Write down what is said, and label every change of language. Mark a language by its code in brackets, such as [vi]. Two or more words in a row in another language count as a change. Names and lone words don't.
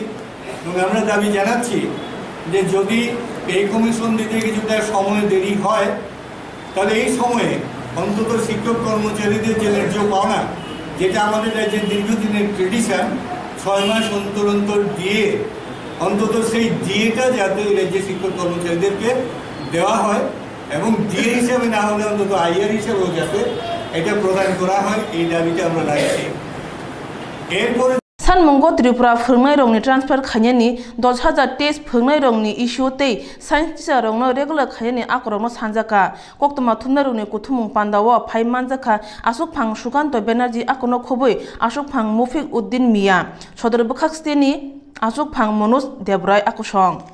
[bn] এবং আমরা দাবি জানাচ্ছি যে যদি [en] pay commission [bn] দিতে কিছুটা সময় দেরি হয়, তাহলে এই সময়ে অন্তত শিক্ষক কর্মচারীদের যে ন্যায্য পাওনা, যেটা আমাদের রাজ্যের দীর্ঘদিনের ট্রেডিশন, 6 মাস অন্তর অন্তর দিয়ে অন্তত সেই ডিএটা যাতে রাজ্যের শিক্ষক কর্মচারীদেরকে দেওয়া হয়, এবং ডিএ হিসাবে না হলে অন্তত আইআর হিসাবেও যাতে এটা প্রদান করা হয়, এই দাবিটা আমরা রাখছি। এরপরে [trp] सानमंगो त्रिपुरा फोरोंनाय रंनि ट्रान्सफार खायनायनि 10,000 टेस्ट फोरोंनाय रंनि इस्यु तै [en] science teacher [trp] रंनो रेगुलार खायनायनि आकरंनो सानजाका कोक्तमा थुमनाय रंनि कुथुमुं पान्दावो फाइ मानजाका आशुक फां सुकान्त बेनार्जी आकनो खुबै आशुक फां मुफिक उद्दिन मिया सदर बखाक्सतेनि आशुक फां मनोज देबराय आकुसं